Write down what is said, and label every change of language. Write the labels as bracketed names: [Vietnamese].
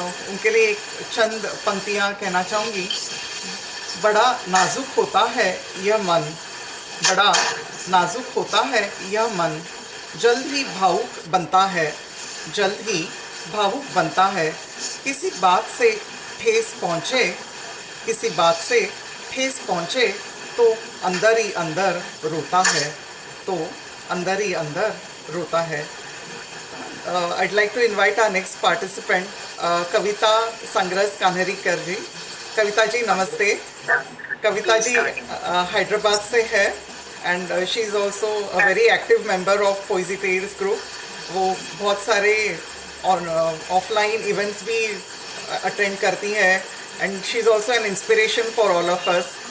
[Hindi] उनके लिए एक चंद पंक्तियाँ कहना चाहूँगी. बड़ा नाजुक होता है यह मन, बड़ा नाजुक होता है यह मन, जल्द ही भावुक बनता है, जल्द ही भावुक बनता है. किसी बात से ठेस पहुँचे, किसी बात से ठेस पहुँचे तो अंदर ही अंदर रोता है, तो अंदर ही अंदर रोता है. [English] I'd like to invite our next participant, Kavita संग्रस कान्हेरीकर जी. [Hindi] कविता जी नमस्ते. कविता जी हैदराबाद से है [English] And she is also a very active member of Poesy Tales group. [Hindi] वो बहुत सारे और ऑफलाइन इवेंट्स भी अटेंड करती हैं [English] And she is also an inspiration for all of us.